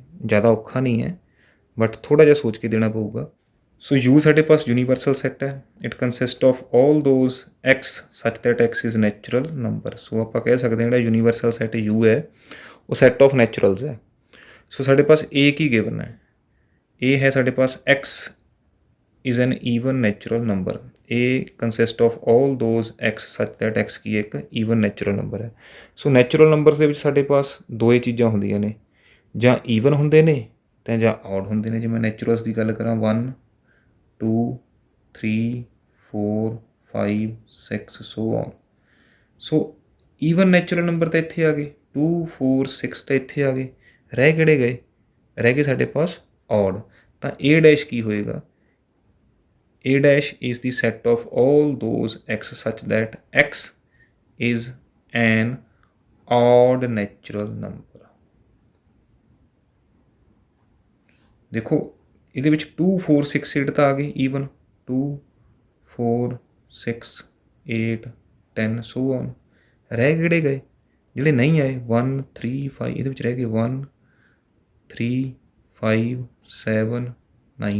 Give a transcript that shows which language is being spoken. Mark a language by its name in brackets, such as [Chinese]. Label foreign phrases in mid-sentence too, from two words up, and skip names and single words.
[Punjabi] ਜ਼ਿਆਦਾ ਔਖਾ ਨਹੀਂ ਹੈ, ਬਟ ਥੋੜ੍ਹਾ ਜਿਹਾ ਸੋਚ ਕੇ ਦੇਣਾ ਪਊਗਾ। ਸੋ ਯੂ ਸਾਡੇ ਪਾਸ [English] universal set [Punjabi] ਹੈ। [English] it consist of all those x such that x is natural number. [Punjabi] ਸੋ ਆਪਾਂ ਕਹਿ ਸਕਦੇ ਹਾਂ ਜਿਹੜਾ [English] universal set [Punjabi] ਯੂ ਹੈ ਉਹ [English] set of naturals [Punjabi] ਹੈ। ਸੋ ਸਾਡੇ ਪਾਸ ਏ ਕੀ ਗਿਵਨ ਹੈ, ਏ ਹੈ ਸਾਡੇ ਪਾਸ ਐਕਸ [English] is an even natural number। A consist of all those x such that x [Punjabi] ਕੀ ਇੱਕ [English] even natural number ਹੈ। [Punjabi] ਸੋ [English] natural numbers [Punjabi] ਦੇ ਵਿੱਚ ਸਾਡੇ ਪਾਸ ਦੋ ਹੀ ਚੀਜ਼ਾਂ ਹੁੰਦੀਆਂ ਨੇ, ਜਾਂ ਈਵਨ ਹੁੰਦੇ ਨੇ ਅਤੇ ਜਾਂ ਆਡ ਹੁੰਦੇ ਨੇ। ਜੇ ਮੈਂ ਨੈਚੁਰਲਸ ਦੀ ਗੱਲ ਕਰਾਂ 1 2 3 4 5 6 [English] so on. [Punjabi] ਸੋ [English] even natural number [Punjabi] ਤਾਂ ਇੱਥੇ ਆ ਗਏ, 2 4 6 ਤਾਂ ਇੱਥੇ ਆ ਗਏ, ਰਹਿ ਕਿਹੜੇ ਗਏ, ਰਹਿ ਗਏ ਸਾਡੇ ਪਾਸ ਆਡ। ਤਾਂ A ਡੈਸ਼ ਕੀ ਹੋਏਗਾ, [English] A dash is the set of all those x such that x is an odd natural number। [Punjabi] ਦੇਖੋ ਇਹਦੇ ਵਿੱਚ 2 4 6 8 ਤਾਂ ਆ ਗਏ ਈਵਨ, 2 4 6 8 10 [English] so on. [Punjabi] ਰਹਿ ਕਿਹੜੇ ਗਏ, ਜਿਹੜੇ ਨਹੀਂ ਆਏ 1 3 5, ਇਹਦੇ ਵਿੱਚ ਰਹਿ ਗਏ 1 3 5 7 9।